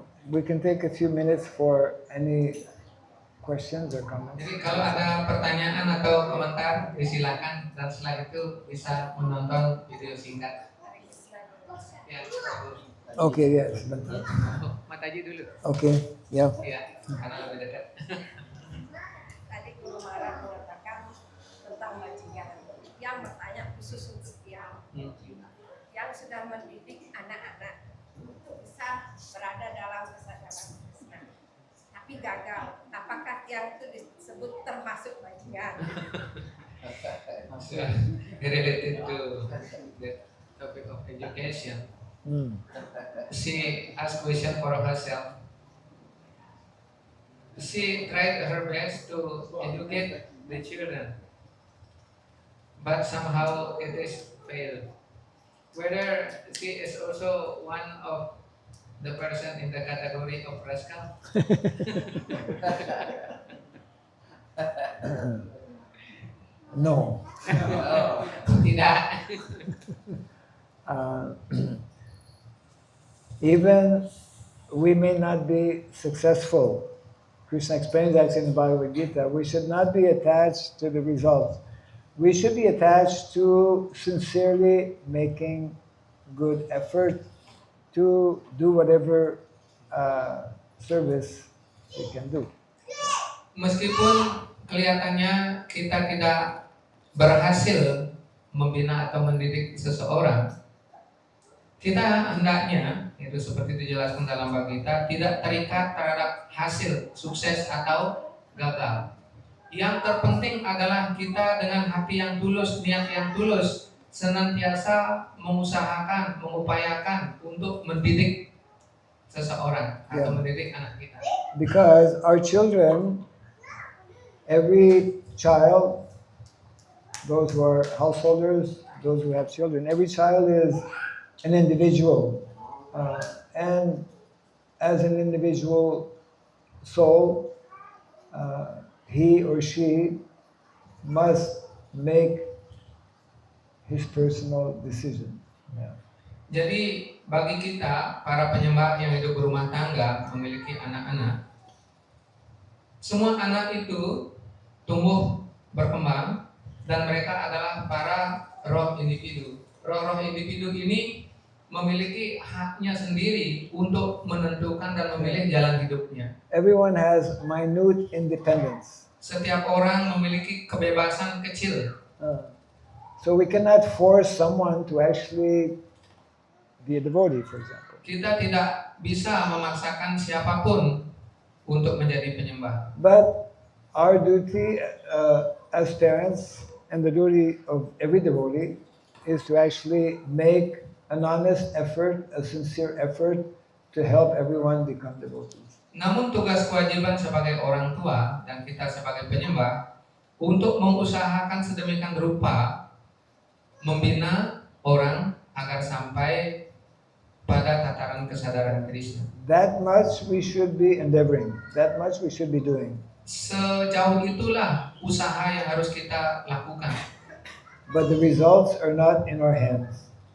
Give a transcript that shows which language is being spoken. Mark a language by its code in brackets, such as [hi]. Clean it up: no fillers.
[en] We can take a few minutes for any questions or comments. [id] Jadi kalau ada pertanyaan atau komentar disilakan, dan setelah itu bisa menonton video singkat. Ya, [en] Okay, yes. [id] Bentar. Mataji dulu. [en] Okay, yeah. [id] Ya, karena lebih dekat. Tadi Guru Maharaj mengatakan tentang bajingan. Yang bertanya khusus untuk yang sudah mendidik anak-anak untuk bisa berada dalam kesadaran Krishna. Tapi gagal. Apakah yang itu disebut termasuk bajingan? [en] Related to the topic of education. She asked question for herself. She tried her best to educate the children, but somehow it is failed. Whether she is also one of the person in the category of rascal? No. [id] Tidak. [en] Even we may not be successful. Krishna explains that in the Bhagavad Gita. We should not be attached to the results. We should be attached to sincerely making good effort to do whatever service we can do. [id] Meskipun kelihatannya kita tidak berhasil membina atau mendidik seseorang, kita hendaknya, itu seperti dijelaskan dalam Bhagavad Gita, tidak terikat terhadap hasil sukses atau gagal. Yang terpenting adalah kita dengan hati yang tulus, niat yang tulus, senantiasa mengusahakan, mengupayakan untuk mendidik seseorang atau mendidik anak kita. [en] Because our children, every child, those who are householders, those who have children, every child is an individual. And as an individual soul, he or she must make his personal decision. Yeah. [id] Jadi bagi kita, para penyembah yang hidup berumah tangga, memiliki anak-anak, semua anak itu tumbuh berkembang dan mereka adalah para roh individu. Roh-roh individu ini memiliki haknya sendiri untuk menentukan dan memilih jalan hidupnya. [en] Everyone has minute independence. [id] Setiap orang memiliki kebebasan kecil. [en] So we cannot force someone to actually be a devotee, for example. [id] Kita tidak bisa memaksakan siapapun untuk menjadi penyembah. [en] But our duty as parents and the duty of every devotee is to actually make an honest effort, a sincere effort to help everyone become devotees. [id] Namun tugas kewajiban sebagai orang tua dan kita sebagai penyembah untuk mengusahakan sedemikian rupa membina orang agar sampai pada tataran kesadaran Krishna. [en] That much we should be endeavoring. That much we should be doing. [id] Sejauh itulah usaha yang harus kita lakukan. [en] But the results are not in our hands.